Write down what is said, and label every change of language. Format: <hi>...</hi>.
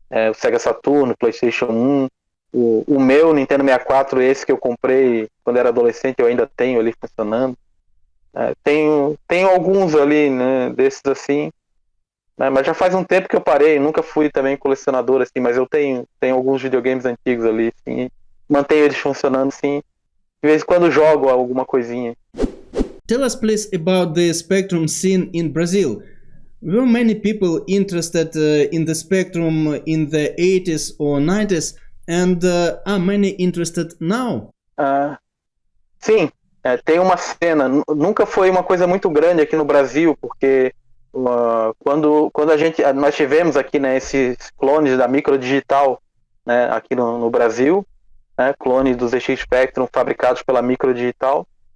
<pt>O Sega Saturn, o PlayStation 1. O meu Nintendo 64, esse que eu comprei quando era adolescente, eu ainda tenho ali funcionando. Tenho alguns ali, né? Desses assim. Mas já faz um tempo que eu parei, nunca fui também colecionador, assim, mas eu tenho alguns videogames antigos ali, assim, mantenho eles funcionando, assim, de vez em quando jogo alguma coisinha.</pt> <en>Tell us please about the Spectrum scene in Brazil. Were many people interested in the Spectrum in the 80s or 90s, and are many interested now?</en> <pt>Sim, tem uma cena, nunca foi uma coisa muito grande aqui no Brasil, porque quando nós tivemos aqui, né, esses clones da Microdigital, né, aqui no Brasil, né, clones do ZX Spectrum fabricados pela Microdigital.</pt>